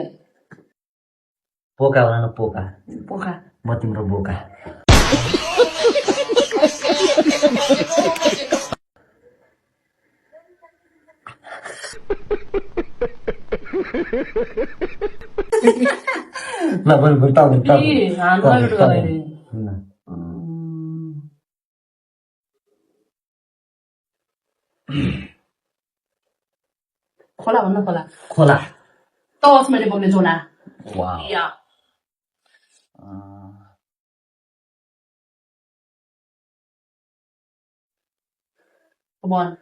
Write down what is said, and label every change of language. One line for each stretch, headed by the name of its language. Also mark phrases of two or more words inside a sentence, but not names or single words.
Nepali: पोका भन्न पोका पोखा म तिम्रो बोका ल बोल बोल त बोल त ए हान गयो गयो खोला भन्न खोला खोला त होस् मैले बोक्ने जोना वाह या वन